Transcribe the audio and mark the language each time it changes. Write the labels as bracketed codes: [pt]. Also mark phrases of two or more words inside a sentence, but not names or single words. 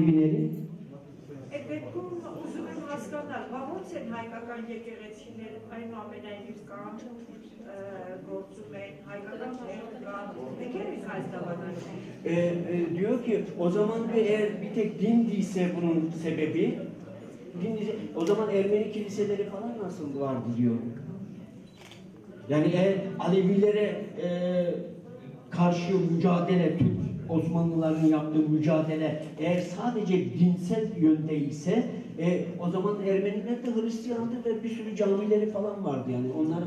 [hy] Այդ դեպքում ուզում եմ հասկանալ, բա ո՞նց են հայկական եկեղեցիները այնուամենայնիվ կան, գործում են, հայկական կան, եկել եք այս դավանանքի։ [tr] Diyor ki o zaman da eğer bir tek din değilse bunun sebebi, o zaman Ermeni kiliseleri falan nasıl vardı diyor. Yani eğer Alevilere karşı mücadele, Türk Osmanlıların yaptığı mücadele eğer sadece dinsel yönde ise o zaman Ermeniler de Hristiyandı ve bir sürü camileri falan vardı yani onların.